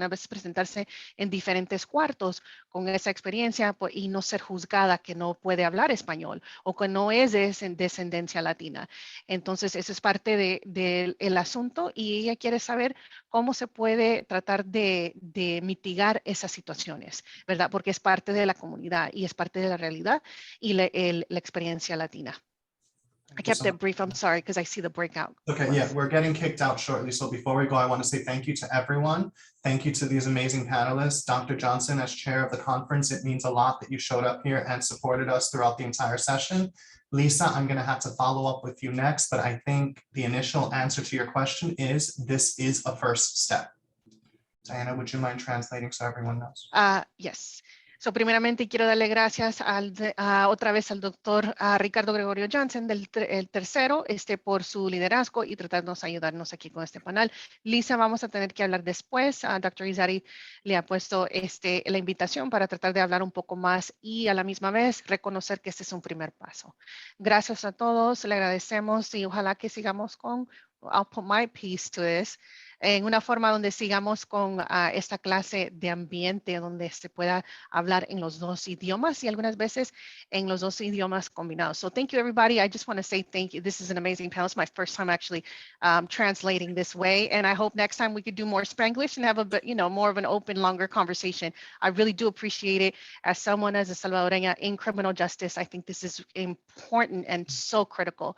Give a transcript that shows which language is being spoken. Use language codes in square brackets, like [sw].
[es] Una vez presentarse en diferentes cuartos con esa experiencia y no ser juzgada que no puede hablar español o que no es de descendencia latina. Entonces, eso es parte del asunto, y ella quiere saber cómo se puede tratar de mitigar esas situaciones, ¿verdad? Porque es parte de la comunidad y es parte de la realidad y la experiencia latina. [en] I kept it brief. I'm sorry, because I see the breakout. Okay, yeah, we're getting kicked out shortly. So before we go, I want to say thank you to everyone. Thank you to these amazing panelists. Dr. Johnson, as chair of the conference, it means a lot that you showed up here and supported us throughout the entire session. Lisa, I'm going to have to follow up with you next, but I think the initial answer to your question is this is a first step. Diana, would you mind translating so everyone knows? Yes. [es] So, primeramente quiero darle gracias otra vez al doctor Ricardo Gregorio Jansen, el tercero, por su liderazgo y tratarnos de ayudarnos aquí con este panel. Lisa, vamos a tener que hablar después. Dr. Irizarry le ha puesto la invitación para tratar de hablar un poco más y a la misma vez reconocer que este es un primer paso. Gracias a todos, le agradecemos y ojalá que sigamos I'll put my piece to this, en una forma donde sigamos con esta clase de ambiente donde se pueda hablar en los dos idiomas y algunas veces en los dos idiomas combinados. [en] So thank you, everybody. I just want to say thank you. This is an amazing panel. It's my first time actually translating this way, and I hope next time we could do more Spanglish and have a bit, more of an open, longer conversation. I really do appreciate it. As someone as a Salvadoreña in criminal justice, I think this is important and so critical,